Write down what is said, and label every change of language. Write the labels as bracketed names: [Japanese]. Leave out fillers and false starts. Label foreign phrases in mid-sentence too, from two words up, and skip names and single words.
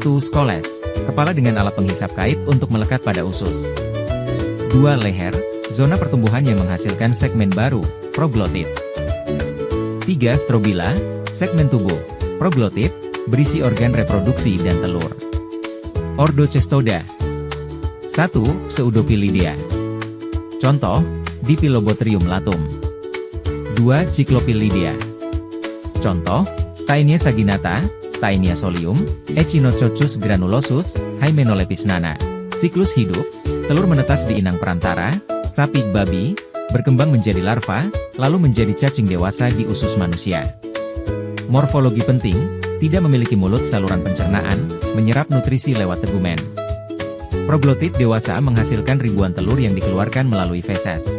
[Indonesian] Skoles, kepala dengan alat penghisap kait untuk melekat pada usus. 2. Leher, zona pertumbuhan yang menghasilkan segmen baru, proglotit. 3. Strobila, segmen tubuh, proglotit, berisi organ reproduksi dan telur. Ordo Cestoda. 1. Pseudopilidia. Contoh, Dipilobothrium latum. 2. Cyclopilidia. Contoh, Taenia saginata, Taenia solium, Echinococcus granulosus, Hymenopletis nana. Siklus hidup, telur menetas di inang perantara, sapi babi, berkembang menjadi larva, lalu menjadi cacing dewasa di usus manusia. Morfologi penting, tidak memiliki mulut saluran pencernaan, menyerap nutrisi lewat tegumen. Proglotit dewasa menghasilkan ribuan telur yang dikeluarkan melalui feses.